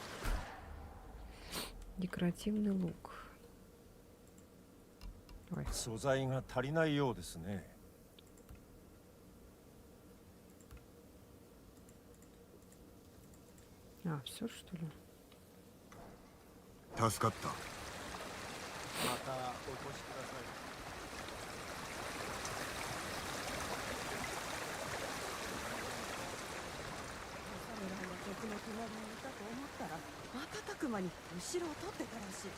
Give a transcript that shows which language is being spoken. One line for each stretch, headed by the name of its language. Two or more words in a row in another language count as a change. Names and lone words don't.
Russian: Декоративный лук. Ой.
Japanese: 素材が足りないようですね
Russian: А, все что ли?
Japanese: 助かったまたお越しください瞬く間に後ろを取ってたらしい。